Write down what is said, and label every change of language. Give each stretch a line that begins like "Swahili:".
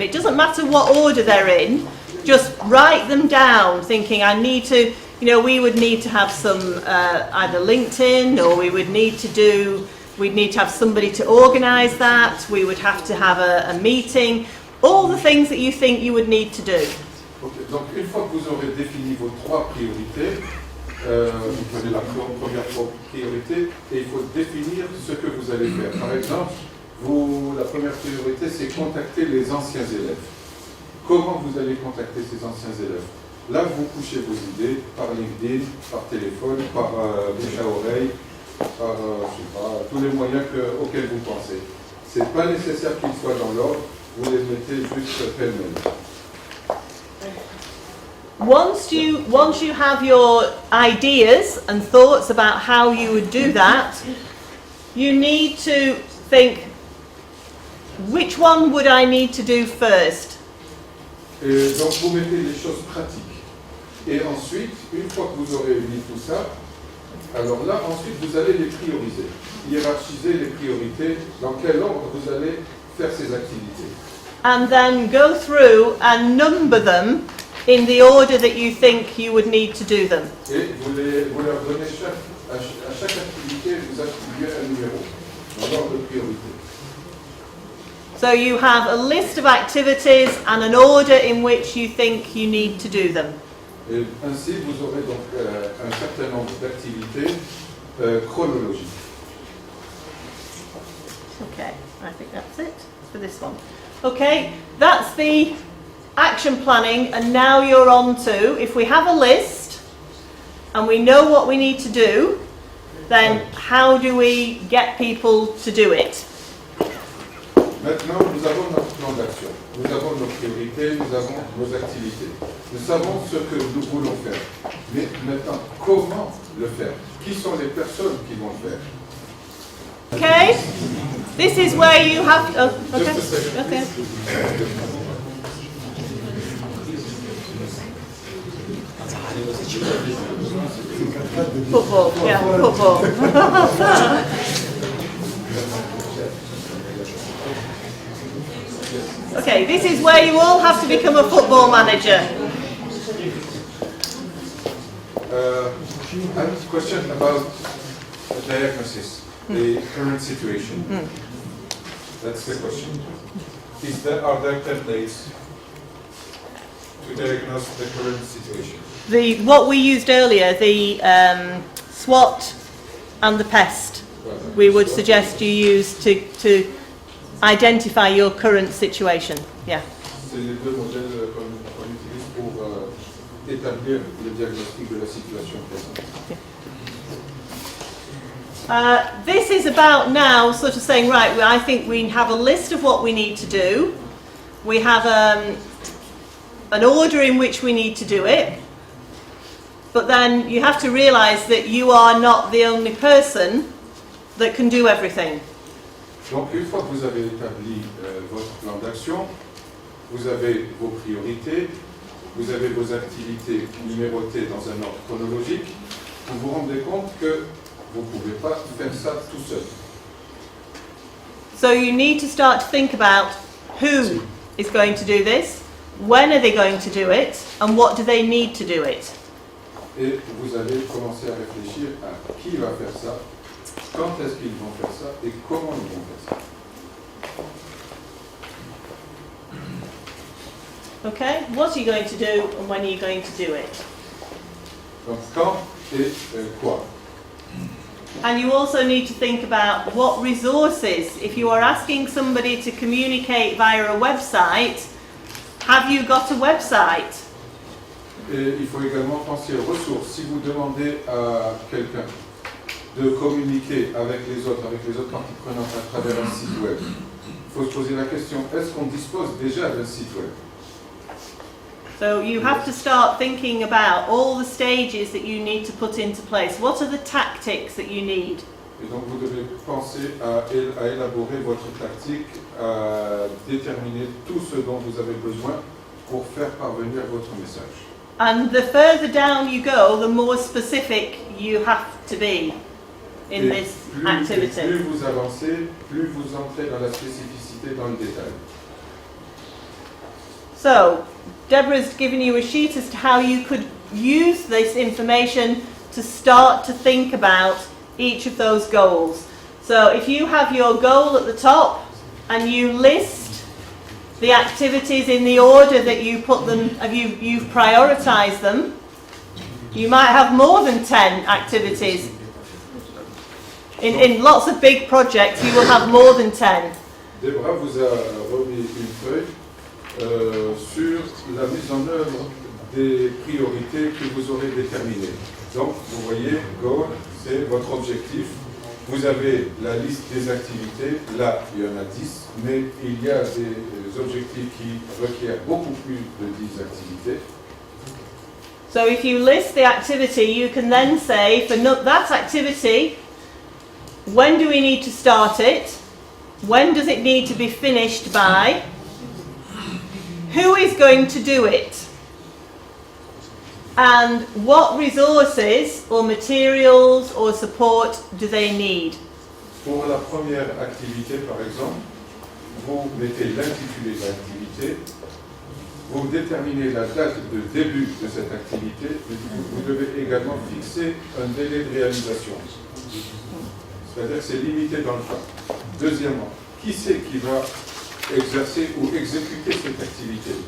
English: It doesn't matter what order they're in, just write them down, thinking I need to, we would need to have some either LinkedIn, or we'd need to have somebody to organise that, we would have to have a meeting, all the things that you think you would need to do. Okay.
French: Donc une fois que vous aurez défini vos 3 priorités, vous prenez la première priorité et il faut définir ce que vous allez faire. Par exemple, la première priorité, c'est contacter les anciens élèves. Comment vous allez contacter ces anciens élèves? Là, vous couchez vos idées par LinkedIn, par téléphone, par bouche à oreille, par tous les moyens auxquels vous pensez. Ce n'est pas nécessaire qu'ils soient dans l'ordre, vous les mettez juste pêle-mêle.
English: Once you have your ideas and thoughts about how you would do that, you need to think, which one would I need to do first?
French: Et donc vous mettez les choses pratiques. Et ensuite, une fois que vous aurez mis tout ça, alors là, ensuite, vous allez les prioriser. Hiérarchiser les priorités, dans quel ordre vous allez faire ces activités.
English: And then go through and number them in the order that you think you would need to do them.
French: Et vous leur donnez à chaque activité, vous attribuez un numéro, dans l'ordre de priorité.
English: So you have a list of activities and an order in which you think you need to do them.
French: Et ainsi, vous aurez donc un certain nombre d'activités chronologiques.
English: Okay, I think that's it for this one. Okay, that's the action planning, and now you're on to, if we have a list and we know what we need to do, then how do we get people to do it?
French: Maintenant, nous avons notre plan d'action, nous avons nos priorités, nous avons nos activités. Nous savons ce que nous voulons faire. Mais maintenant, comment le faire? Qui sont les personnes qui vont le faire?
English: Okay, this is where you have to... Oh, okay. Just a second. Okay. Football, yeah, football. Okay, this is where you all have to become a football manager. I have a question about the diagnosis, the current situation. That's the question. Are there templates to diagnose the current situation? What we used earlier, the SWOT and the PEST, we would suggest you use to identify your current situation. Yeah.
French: C'est les deux modèles qu'on utilise pour établir le diagnostic de la situation présente.
English: This is about now sort of saying, right, I think we have a list of what we need to do. We have an order in which we need to do it. But then you have to realise that you are not the only person that can do everything.
French: Donc une fois que vous avez établi votre plan d'action, vous avez vos priorités, vous avez vos activités numérotées dans un ordre chronologique, vous vous rendez compte que vous ne pouvez pas faire ça tout seul.
English: So you need to start to think about who is going to do this, when are they going to do it, and what do they need to do it.
French: Et vous allez commencer à réfléchir à qui va faire ça, quand est-ce qu'ils vont faire ça et comment ils vont faire ça.
English: Okay, what are you going to do and when are you going to do it?
French: Donc quand et quoi.
English: And you also need to think about what resources, if you are asking somebody to communicate via a website, have you got a website?
French: Et il faut également penser aux ressources. Si vous demandez à quelqu'un de communiquer avec les autres parties prenantes à travers un site web, il faut se poser la question, est-ce qu'on dispose déjà d'un site web?
English: So you have to start thinking about all the stages that you need to put into place. What are the tactics that you need?
French: Et donc vous devez penser à élaborer votre tactique, à déterminer tout ce dont vous avez besoin pour faire parvenir votre message.
English: And the further down you go, the more specific you have to be in this activity.
French: Plus vous avancez, plus vous entrez dans la spécificité, dans le détail.
English: So, Deborah's given you a sheet as to how you could use this information to start to think about each of those goals. So if you have your goal at the top and you list the activities in the order that you put them, you've prioritised them, you might have more than 10 activities. In lots of big projects you will have more than 10.
French: Deborah vous a remis une feuille sur la mise en œuvre des priorités que vous aurez déterminées. Donc, vous voyez, goal, c'est votre objectif. Vous avez la liste des activités. Là, il y en a 10, mais il y a des objectifs qui requièrent beaucoup plus de 10 activités.
English: So if you list the activity, you can then say, for that activity, when do we need to start it? When does it need to be finished by? Who is going to do it? And what resources or materials or support do they need?
French: Pour la première activité, par exemple, vous mettez l'intitulé de l'activité, vous déterminez la date de début de cette activité, vous devez également fixer un délai de réalisation. C'est-à-dire que c'est limité dans le temps. Deuxièmement, qui c'est qui va exercer ou exécuter cette activité?